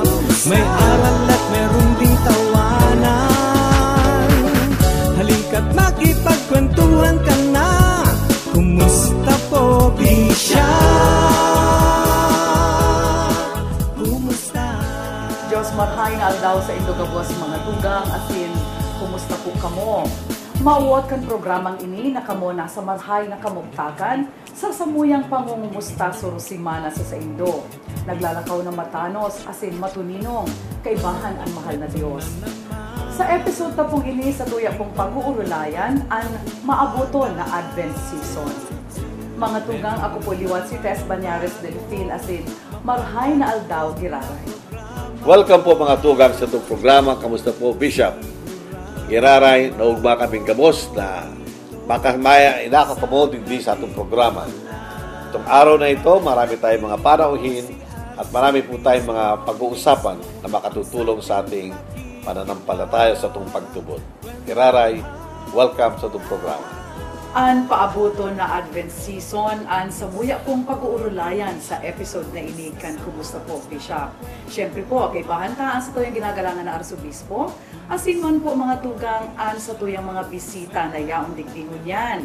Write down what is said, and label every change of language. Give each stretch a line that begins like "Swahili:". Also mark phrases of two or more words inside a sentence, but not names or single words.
Filipino: May aral at meron ding tawanan. Halika't makipagkwentuhan ka na. Kumusta po, Bishop? Kumusta?
Bikol: Diyos marhain aldaw sa indogabos mga tugang asin, kumusta po kamo? Mauwat kan programang ini na kamo nasa marhay na kamugtakan sa samuyang pangungumusta surusimana sa Indo. Naglalakaw ng matanos asin matuninong kaibahan ang mahal na Diyos. Sa episode na pong ini sa tuya pong pag-uurulayan ang maabuton na
English: Advent season.
Bikol: Mga tugang, ako po liwat si Tess Banyares Delfin asin marhay na aldaw giraray. Welcome po mga tugang sa itong programa. Kamusta po, Bishop? Giraray, naugma kaming gabos na makamaya inakakamo din sa itong programa.
Filipino: Itong araw na ito, marami tayong mga panauhin at marami po tayong mga pag-uusapan na makatutulong sa ating pananampalataya sa itong pagtubod.
Bikol: Giraray, welcome sa itong programa. Ang paabuto na
English: Advent season,
Bikol: ang samuya pong pag-uurulayan sa episode na ini kan Kumusta po, Bishop. Siyempre po, kaibahan ta ang sa tuyang ginagalangan na Arsobispo, asin man po mga tugang ang sa tuyang mga bisita na yaong digdingon yan.